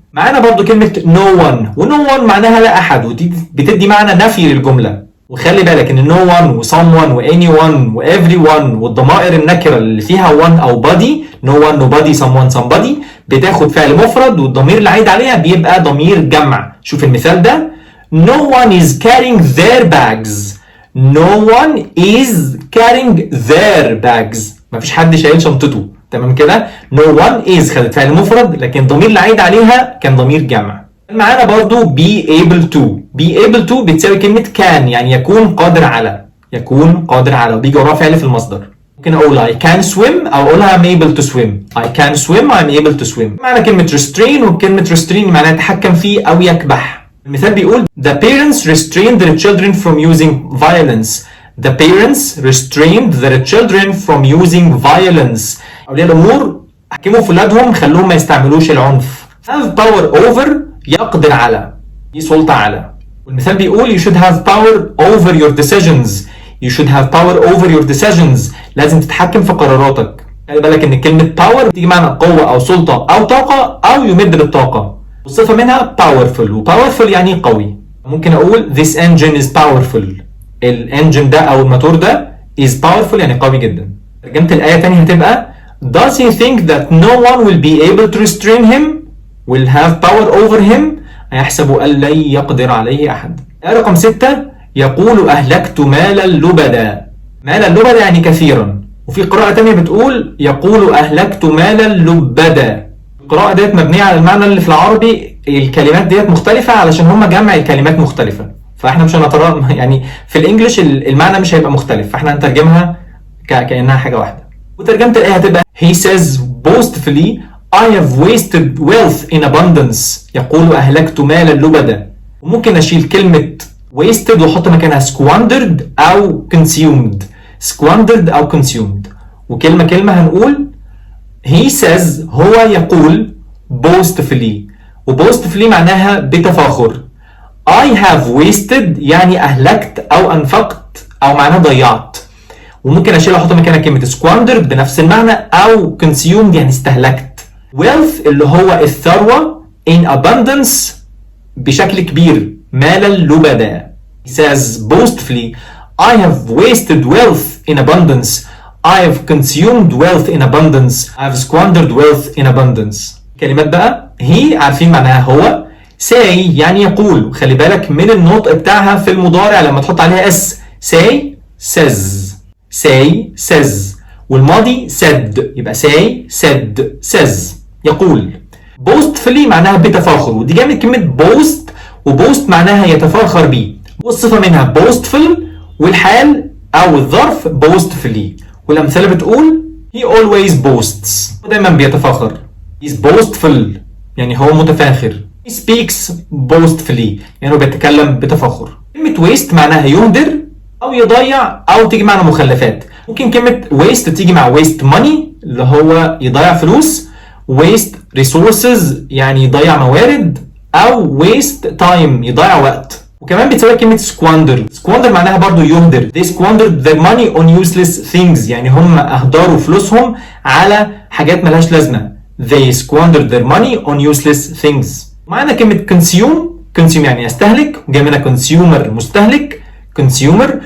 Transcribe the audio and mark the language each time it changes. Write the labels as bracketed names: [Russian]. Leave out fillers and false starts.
[Arabic] معانا برضو كلمه no one، و no one معناها لا احد، ودي بتدي معنى نفي للجمله. وخلي بالك ان no one و someone و anyone و everyone والضمائر النكرة اللي فيها one أو body no one nobody someone somebody بتاخد فعل مفرد والضمير اللي عايد عليها بيبقى ضمير جمع. شوف المثال ده [English] no one is carrying their bags. no one is carrying their bags. [Arabic] مفيش حد شايل شنطته. تمام كده. no one is خدت فعل مفرد لكن الضمير اللي عايد عليها كان ضمير جمع. معانا برضو be able to. be able to بتساوي كلمة can يعني يكون قادر على. يكون قادر على وبيجي وراها فعل في المصدر. ممكن اقول [English] I can swim [Arabic] او اقولها [English] I'm able to swim. I can swim I'm able to swim. [Arabic] معنى كلمة restrain وكلمة restrain معناها يتحكم فيه او يكبح. المثال بيقول [English] the parents restrained their children from using violence. the parents restrained their children from using violence. [Arabic] أولياء الأمور حكموا في ولادهم خلوهم ما يستعملوش العنف. have power over يقدر على. دي سلطة على. والمثال بيقول [English] you should have power over your decisions. you should have power over your decisions. [Arabic] لازم تتحكم في قراراتك. خلي بالك ان كلمة power بتيجي معنى قوة او سلطة او طاقة او يمد بالطاقة. والصفة منها powerful و powerful يعني قوي. ممكن اقول [English] this engine is powerful. [Arabic] الانجن ده او الموتور ده [English] is powerful [Arabic] يعني قوي جدا. ترجمة الآية تاني هتبقى [English] does he think that no one will be able to restrain him will have power over him [Arabic] أيحسب أن لن يقدر عليه أحد. رقم 6 يقول أهلكت مالا لبدا. مالا لبدا يعني كثيرا. وفي قراءة تانية بتقول يقول أهلكت مالا لبدا. القراءة ديت مبنية على المعنى اللي في العربي. الكلمات ديت مختلفة علشان هما جمع الكلمات مختلفة فاحنا مش هنترى يعني في الانجليش المعنى مش هيبقى مختلف فاحنا هنترجمها كأنها حاجة واحدة. وترجمة الآية هتبقى [English] he says boastfully I have wasted wealth in abundance. [Arabic] يقول أهلكت مالا لبدا. وممكن أشيل كلمة wasted وأحط مكانها squandered أو consumed. [English] squandered [Arabic] أو [English] consumed. [Arabic] وكلمة كلمة هنقول [English] he says [Arabic] هو يقول boastfully. وboastfully معناها بتفاخر. [English] I have wasted [Arabic] يعني أهلكت أو أنفقت أو معناها ضيعت. وممكن أشيل أحط مكانها كلمة squandered بنفس المعنى أو consumed يعني استهلكت. wealth اللي هو الثروة in abundance بشكل كبير مالا لبدا. [English] He says boastfully I have wasted wealth in abundance. I have consumed wealth in abundance. I have squandered wealth in abundance. [Arabic] كلمات بقى he عارفين معناها هو. say يعني يقول. خلي بالك من النطق بتاعها في المضارع لما تحط عليها s. [English] say says. say says. [Arabic] والماضي [English] said [Arabic] يبقى [English] say said says [Arabic] يقول. boastfully معناها بتفاخر ودي جايه من كلمه boast وبوست معناها يتفاخر بيه. والصفه منها boastful والحال او الظرف boastfully. والامثله بتقول [English] he always boasts [Arabic] ودايما بيتفاخر. [English] he's boastful [Arabic] يعني هو متفاخر. [English] he speaks boastfully [Arabic] يعني هو بيتكلم بتفاخر. كلمه waste معناها يهدر او يضيع او تيجي معنى مخلفات. ممكن كلمه waste تيجي مع [English] waste money [Arabic] اللي هو يضيع فلوس. [English] waste resources [Arabic] يعني يضيع موارد او [English] waste time [Arabic] يضيع وقت. وكمان بتساوي كلمة squander. squander معناها برضو يهدر. [English] they squandered their money on useless things [Arabic] يعني هم أهدروا فلوسهم على حاجات ملهاش لازمة. [English] they squandered their money on useless things. [Arabic] معنا كلمة consume يعني يستهلك وجاي منها consumer مستهلك consumer.